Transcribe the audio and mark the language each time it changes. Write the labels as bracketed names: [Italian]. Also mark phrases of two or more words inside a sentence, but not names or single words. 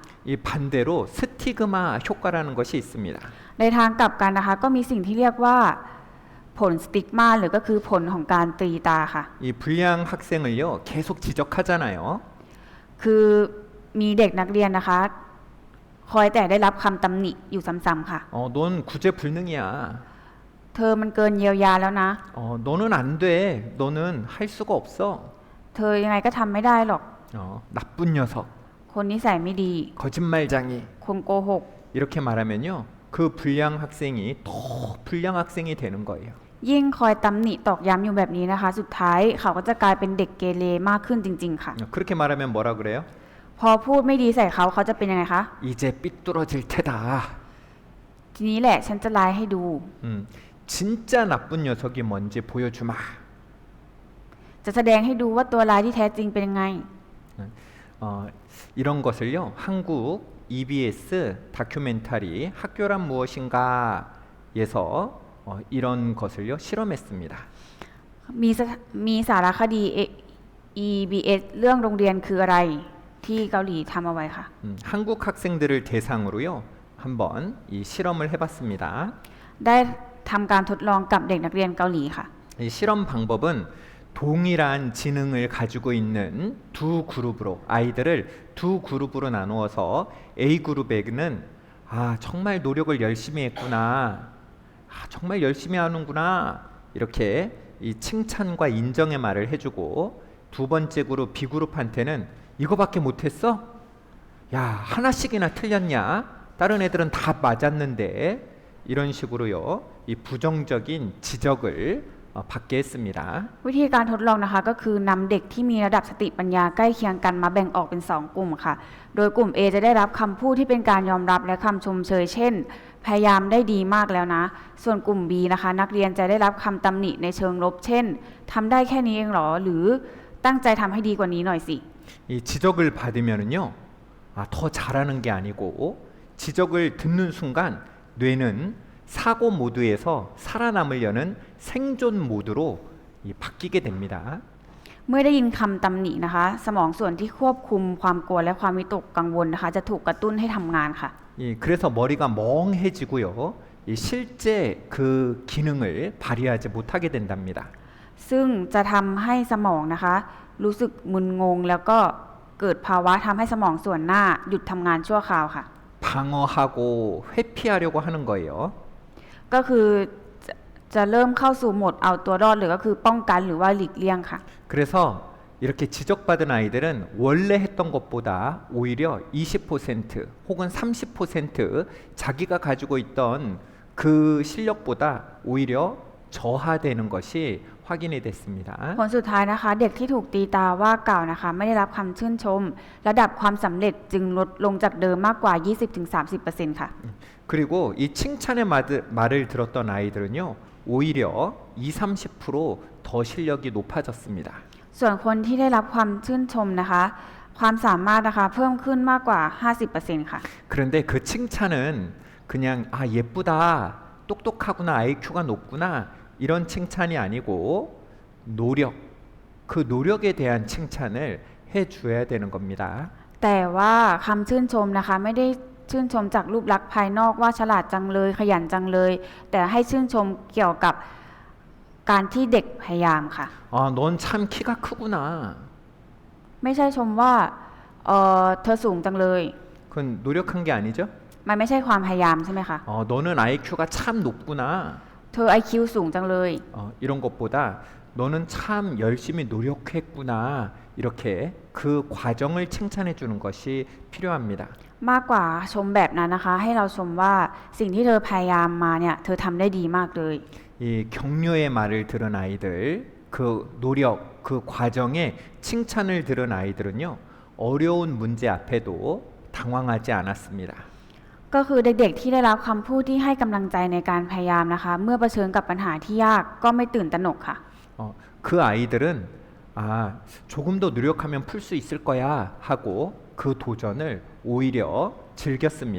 [Korean] 이 반대로 스티그마 효과라는 것이 있습니다. [Thai] ในทางกลับกันนะคะก็มีสิ่งที่เรียกว่าผลสติกมาหรือก็คือผลของการตรีตาค่ะ [Korean] 이 불량 학생을요 계속 지적하잖아요. [Thai] คือมีเด็กนักเรียนนะคะคอยแต่ได้รับคำตำหนิอยู่ซ้ำๆค่ะ [Korean] 넌 구제 불능이야. [Thai] เธอมันเกินเยียวยาแล้วนะ [Korean] 너는 안 돼. 너는 할 수가 없어. [Thai] เธอยังไงก็ทำไม่ได้หรอก [Korean] 나쁜 녀석, [Thai] คนนิสัยไม่ดี [Korean] 거짓말쟁이 [Thai] คนโกหก [Korean] 이렇게 말하면요 그 불량 학생이 더 불량 학생이 되는 거예요. [Thai] ยิ่งคอยตำหนิตอกย้ำอยู่แบบนี้นะคะ สุดท้ายเขาก็จะกลายเป็นเด็กเกเรมากขึ้นจริงๆค่ะ [Korean] 그렇게 말하면 뭐라 그래요? [Thai] พอพูดไม่ดีใส่เขาเขาจะเป็นยังไงคะ [Korean] 이제 삐뚤어질 테다. [Thai] ทีนี้แหละฉันจะไล่ให้ดู [Korean] 진짜 나쁜 녀석이 뭔지 보여주마. [Thai] จะแสดงให้ดูว่าตัวร้ายที่แท้จริงเป็นยังไง [Korean] 이런 것을요 한국 EBS 다큐멘터리 학교란 무엇인가에서 이런 것을요 실험했습니다. [Thai] มีสารคดี EBS เรื่องโรงเรียนคืออะไรที่เกาหลีทำเอาไว้ค่ะ [Korean] 한국 학생들을 대상으로요 한번 이 실험을 해봤습니다. [Thai] ได้ทำการทดลองกับเด็กนักเรียนเกาหลีค่ะ [Korean] 이 실험 방법은 동일한 지능을 가지고 있는 두 그룹으로 아이들을 두 그룹으로 나누어서 A 그룹에는 아, 정말 노력을 열심히 했구나. 아, 정말 열심히 하는구나. 이렇게 이 칭찬과 인정의 말을 해주고 두 번째 그룹 B그룹한테는 이거밖에 못했어? 야, 하나씩이나 틀렸냐? 다른 애들은 다 맞았는데 이런 식으로요. 이 부정적인 지적을 받게 했습니다. [Thai] วิธีการทดลองนะคะก็คือนำเด็กที่มีระดับสติปัญญาใกล้เคียงกันมาแบ่งออกเป็น2กลุ่มค่ะโดยกลุ่ม A จะได้รับคำพูดที่เป็นการยอมรับและคำชมเชยเช่นพยายามได้ดีมากแล้วนะส่วนกลุ่ม B นะคะนักเรียนจะได้รับคำตำหนิในเชิงลบเช่นทำได้แค่นี้เองหรอหรือตั้งใจทำให้ดีกว่านี้หน่อยสิ [Korean] 이 지적을 받으면은요. 아, 더 잘하는 게 아니고 지적을 듣는 순간 뇌는 사고 모드에서 살아남으려는 생존 모드로 바뀌게 됩니다. [Thai] เมื่อได้ยินคำตำหนินะคะสมองส่วนที่ควบคุมความกลัวและความวิตกกังวลนะคะจะถูกกระตุ้นให้ทำงานค่ะ [Korean] 그래서 머리가 멍해지고요. 실제 그 기능을 발휘하지 못하게 된답니다. [Thai] ซึ่งจะทำให้สมองนะคะรู้สึกมึนงงแล้วก็เกิดภาวะทำให้สมองส่วนหน้าหยุดทำงานชั่วคราวค่ะ [Korean] 방어하고 회피하려고 하는 거예요. [Thai] ก็คือจะเริ่มเข้าสู่โหมดเอาตัวรอดหรือก็คือป้องกันหรือว่าหลีกเลี่ยงค่ะ [Korean] 그래서 이렇게 지적받은 아이들은 원래 했던 것보다 오히려 20% 혹은 30% 자기가 가지고 있던 그 실력보다 오히려 저하되는 것이 확인이 됐습니다. [Thai] ผลสุดท้ายนะคะเด็กที่ถูกตีตาว่ากล่าวนะคะไม่ได้รับคำชื่นชมระดับความสำเร็จจึงลดลงจากเดิมมากกว่า 20-30% ค่ะ [Korean] 그리고 이 칭찬의 말을 들었던 아이들은요 오히려 20-30%더 실력이 높아졌습니다. [Thai] ส่วนคนที่ได้รับความชื่นชมนะคะความสามารถนะคะเพิ่มขึ้นมากกว่า 50% ค่ะ [Korean] 그런데 그 칭찬은 그냥 아 예쁘다 똑똑하구나 IQ가 높구나 이런 칭찬이 아니고 노력 그 노력에 대한 칭찬을 해줘야 되는 겁니다. [Thai] แต่ว่าคำชื่นชมนะคะไม่ได้ชื่นชมจากรูปลักษณ์ภายนอกว่าฉลาดจังเลยขยันจังเลยแต่ให้ชื่นชมเกี่ยวกับการที่เด็กพยายามค่ะ [Korean] 아, 넌 참 키가 크구나. [Thai] ไม่ใช่ชมว่าเธอสูงจังเลย [Korean] 그건 노력한 게 아니죠? [Thai] มันไม่ใช่ความพยายามใช่ไหมคะ [Korean] 너는 IQ가 참 높구나. [Thai] เธอ IQ สูงจังเลย [Korean] 이런 것보다 너는 참 열심히 노력했구나. 이렇게 그 과정을 칭찬해 주는 것이 필요합니다. [Thai] มากกว่าชมแบบนั้นนะคะให้เราชมว่าสิ่งที่เธอพยายามมาเนี่ยเธอทำได้ดีมากเลย [Korean] 이 격려의 말을 들은 아이들, 그 노력, 그 과정에 칭찬을 들은 아이들은요, 어려운 문제 앞에도 당황하지 않았습니다. [Thai] ก็คือเด็กๆที่ได้รับคำพูดที่ให้กำลังใจในการพยายามนะคะเมื่อเผชิญกับปัญหาที่ยากก็ไม่ตื่นตระหนกค่ะ [Korean] 그 아이들은 아, 조금 더 노력하면 풀 수 있을 거야 하고 그 도전을 오히려 즐겼습니다.